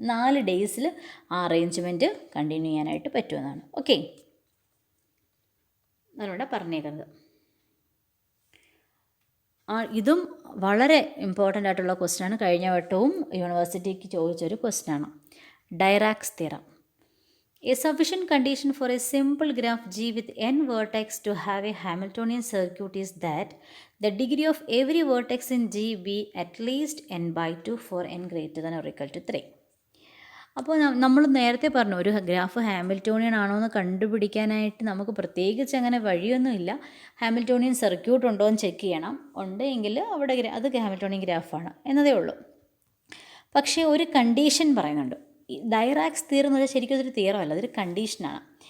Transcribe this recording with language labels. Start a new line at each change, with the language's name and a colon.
Malayalam: 4 ഡേയ്സിൽ ആ arrangement continue ചെയ്യാനായിട്ട് പറ്റുമെന്നാണ്. ഓക്കെ, അതിലൂടെ പറഞ്ഞേക്കുന്നത്. ഇതും വളരെ ഇമ്പോർട്ടൻ്റ് ആയിട്ടുള്ള ക്വസ്റ്റ്യനാണ്. കഴിഞ്ഞ വട്ടവും യൂണിവേഴ്സിറ്റിക്ക് ചോദിച്ചൊരു ക്വസ്റ്റ്യനാണ്. ഡയറാക്സ് theorem.
English: A sufficient condition for a simple graph G with n vertex to have a Hamiltonian circuit is that the degree of every vertex in G be at least n/2 for n greater than or equal to 3.
Malayalam: അപ്പോൾ നമ്മൾ നേരത്തെ പറഞ്ഞു, ഒരു graph Hamiltonian ആണോ എന്ന് കണ്ടുപിടിക്കാനായിട്ട് നമുക്ക് പ്രത്യേകിച്ച് അങ്ങനെ വഴിയൊന്നുമില്ല. ഹാമിൽട്ടോണിയൻ സർക്യൂട്ട് ഉണ്ടോ എന്ന് ചെക്ക് ചെയ്യണം. ഉണ്ടെങ്കിൽ അവിടെ അത് ഹാമിൽട്ടോണിയൻ ഗ്രാഫാണ് എന്നതേ ഉള്ളൂ. പക്ഷേ ഒരു കണ്ടീഷൻ പറയുന്നുണ്ട്. ഡയറാക്സ് തിയറം എന്ന് വെച്ചാൽ ശരിക്കും അതൊരു തിയറം അല്ല, അതൊരു കണ്ടീഷനാണ്.